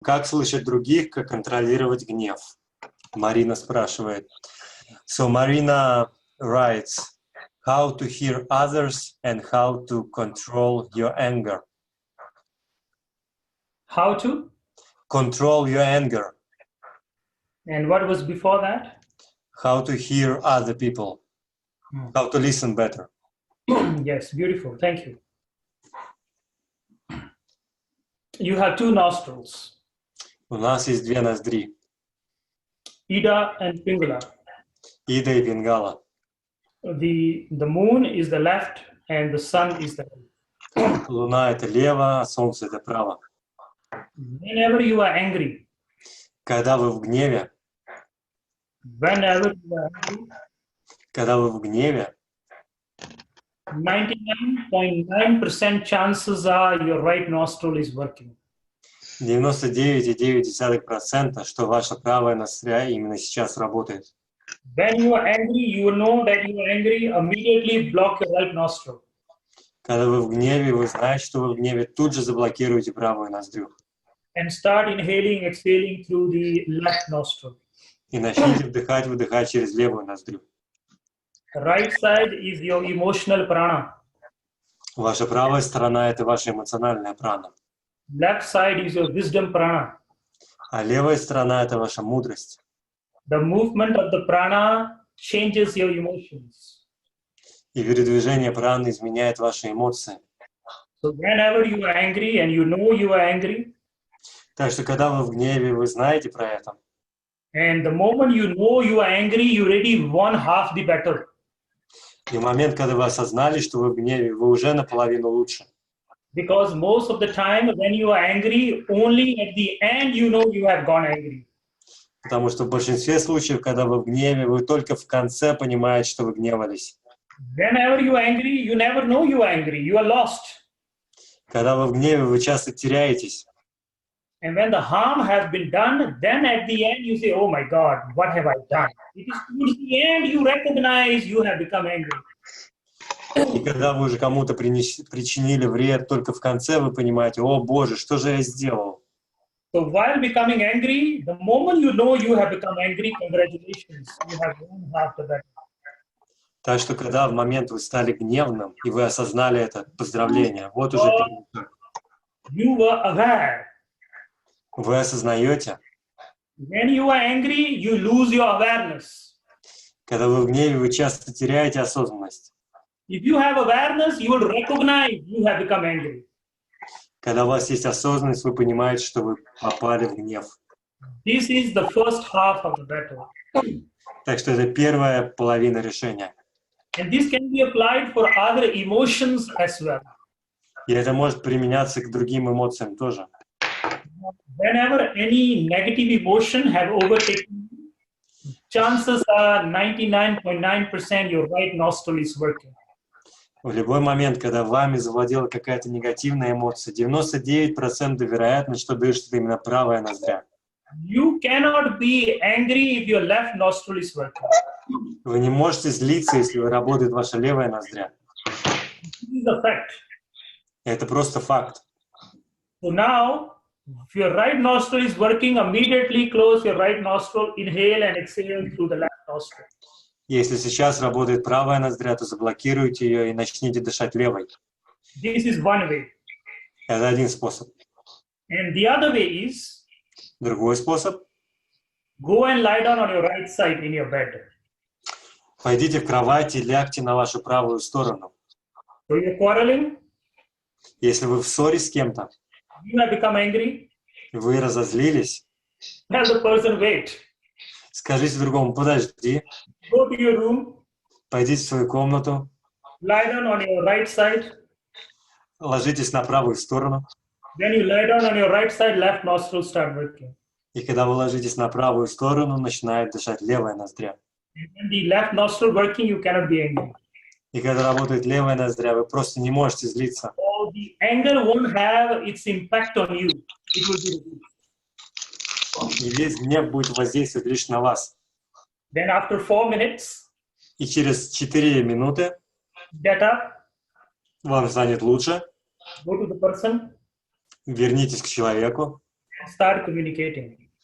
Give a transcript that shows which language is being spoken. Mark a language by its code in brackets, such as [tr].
[ru] Как слышать других, как контролировать гнев? Марина спрашивает. [en] So Marina writes, how to hear others and how to control your anger. How to? Control your anger. And what was before that? How to hear other people. How to listen better. Yes, beautiful. Thank you. You have two nostrils, [ru] У нас есть две ноздри. [en] Ida and Pingala. [ru] Ида и Пингала. [en] The moon is the left and the sun is the right. [ru] Луна — это лево, а солнце — это право. [en] Whenever you are angry, [ru] Когда вы в гневе, [en] whenever you are angry, [ru] когда вы в гневе, [en] 99.9% chances are your right nostril is working. [ru] 99,9%, что ваша правая ноздря именно сейчас работает. [en] When you are angry, you will know that you are angry, immediately block your right nostril. [ru] Когда вы в гневе, вы знаете, что вы в гневе, тут же заблокируете правую ноздрю. [en] And start inhaling, exhaling through the left nostril. [ru] И начните вдыхать, выдыхать через левую ноздрю. [en] Right side is your emotional prana. [ru] Ваша правая сторона — это ваша эмоциональная прана. [en] Left side is your wisdom prana. [ru] А левая сторона — это ваша мудрость. [en] The movement of the prana changes your emotions. [ru] И передвижение праны изменяет ваши эмоции. [en] So whenever you are angry and you know you are angry, [ru] Так что, когда вы в гневе, вы знаете про это. [en] and the moment you know you are angry, you already won half the battle. [ru] И в момент, когда вы осознали, что вы в гневе, вы уже наполовину лучше. [en] Because most of the time when you are angry, only at the end you know you have gone angry. [ru] Потому что в большинстве случаев, когда вы в гневе, вы только в конце понимаете, что вы гневались. [en] Whenever you are angry, you never know you are angry. You are lost. [ru] Когда вы в гневе, вы часто теряетесь. [en] And when the harm has been done, then at the end you say, oh my God, what have I done? It is towards the end you recognize you have become angry. [ru] И когда вы уже кому-то причинили вред, только в конце вы понимаете, о Боже, что же я сделал? [en] So while becoming angry, the moment you know you have become angry, congratulations, you have won half the battle. [ru] Так что, когда в момент вы стали гневным, и вы осознали это, поздравления, вот уже первый шаг. [en] You were aware. [ru] Вы осознаете. [en] When you are angry, you lose your awareness. [ru] Когда вы в гневе, вы часто теряете осознанность. [en] If you have awareness, you will recognize you have become angry. [ru] Когда у вас есть осознанность, вы понимаете, что вы попали в гнев. [en] This is the first half of the battle. [ru] Так что это первая половина решения. [en] And this can be applied for other emotions as well. [ru] И это может применяться к другим эмоциям тоже. [en] Whenever any negative emotion have overtaken you, chances are 99.9% your right nostril is working. [ru] В любой момент, когда вами завладела какая-то негативная эмоция, 99% вероятность, что дышит именно правая ноздря. [en] You cannot be angry if your left nostril is working. [ru] Вы не можете злиться, если работает ваша левая ноздря. [en] This is a fact. [ru] Это просто факт. [en] So now, if your right nostril is working, immediately close your right nostril, inhale and exhale through the left nostril. [ru] Если сейчас работает правая ноздря, то заблокируйте ее и начните дышать левой. [en] This is one way. [ru] Это один способ. [en] And the other way is, [ru] Другой способ. [en] go and lie down on your right side in your bed. [ru] Пойдите в кровать и лягте на вашу правую сторону. [en] So you're quarreling, [ru] Если вы в ссоре с кем-то, [en] you have become angry, [ru] вы разозлились, [en] tell the person, wait, [ru] скажите другому, подожди, [en] go to your room, [ru] пойдите в свою комнату, [en] lie down on your right side. [ru] ложитесь на правую сторону. [en] Then you lie down on your right side, left nostril start working. [ru] И когда вы ложитесь на правую сторону, начинает дышать левая ноздря. [en] And when the left nostril working, you cannot be angry. [ru] И когда работает левая ноздря, вы просто не можете злиться. [en] So the anger won't have its impact on you. It will be reduced. [ru] И весь гнев будет воздействовать лишь на вас. [en] Then after 4 minutes, [ru] И через 4 минуты [en] get up, [ru] вам станет лучше. [en] go to the person, [ru] Вернитесь к человеку. [en] start communicating.